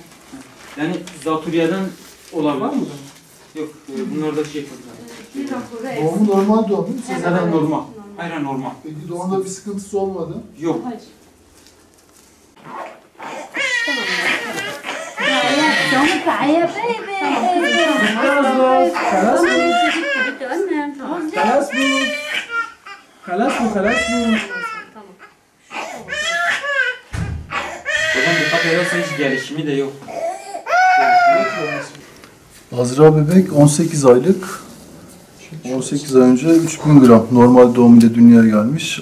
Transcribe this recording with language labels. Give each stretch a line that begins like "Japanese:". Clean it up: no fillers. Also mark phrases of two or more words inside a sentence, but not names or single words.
Turkish: Yani zatürreden olan var mı? Yok, bunlarda şey yapacağız. Bir raporu Doğumu normal doğum değil mi? Evet. Zaten normal. Hayır, normal. Peki doğumda bir sıkıntısı olmadı. Yok. Hayır. Tamam.
Arabic: تعالى يا بيبي خلاص خلاص
Turkish: bu. خلاص bu. Hocam dikkat ederseniz gelişimi de yok. Azra bebek 18 aylık. 18 ay önce 3000 gram normal doğum ile dünyaya gelmiş.